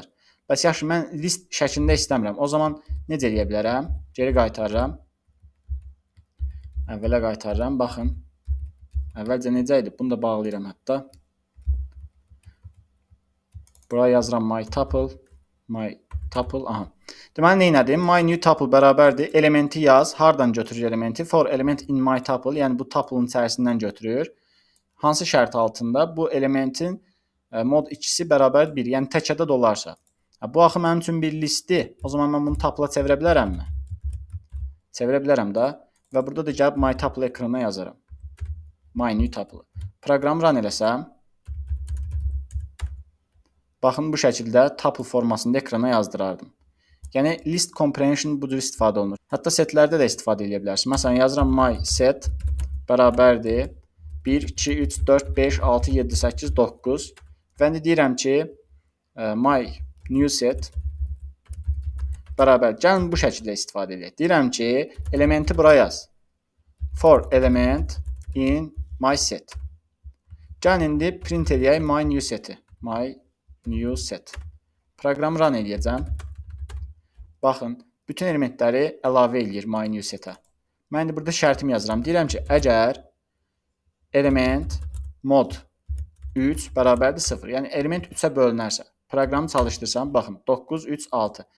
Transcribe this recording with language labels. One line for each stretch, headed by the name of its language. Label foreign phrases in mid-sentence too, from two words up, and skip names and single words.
Azerbaijani: Bəs yaxşı, mən list şəklində istəmirəm. O zaman necə eləyə bilərəm? Geri qaytarıram. Əvvələ qaytarıram, baxın. Əvvəlcə necə idi? Bunu da bağlayıram hətta. Buraya yazıram
English: my tuple.
Azerbaijani: Aha. Deməli, neynədim?
English: My new tuple
Azerbaijani: bərabərdir. Elementi yaz. Hardan götürür elementi?
English: For element in my tuple.
Azerbaijani: Yəni, bu tuple'ın içərisindən götürür. Hansı şərt altında? Bu elementin mod 2-si bərabər 1. Yəni, tək ədəd olarsa. Bu axı mənim üçün bir listdir. O zaman mən bunu tuple-a çevirə bilərəmmi? Çevirə bilərəm də. Və burada da gəlib
English: my tuple
Azerbaijani: ekrana yazaram.
English: My new tuple.
Azerbaijani: Proqramı run eləsəm, baxın, bu şəkildə tuple formasında ekrana yazdırardım. Yəni,
English: list comprehension
Azerbaijani: bu cür istifadə olunur. Hətta setlərdə də istifadə edə bilərsiniz. Məsələn, yazıram
English: my set
Azerbaijani: bərabərdir 1, 2, 3, 4, 5, 6, 7, 8, 9. Və indi deyirəm ki,
English: my new set bərabər.
Azerbaijani: Gəlin bu şəkildə istifadə edək. Deyirəm ki, elementi bura yaz.
English: For element in my set.
Azerbaijani: Gəlin indi print edək
English: my new seti. My new set.
Azerbaijani: Proqramı run edəcəm. Baxın, bütün elementləri əlavə edir
English: my new setə.
Azerbaijani: Mən indi burada şərtimi yazıram. Deyirəm ki, əgər element mod 3 bərabərdir 0. Yəni element 3-ə bölünərsə, proqramı çalışdırsam, baxın 9, 3, 6.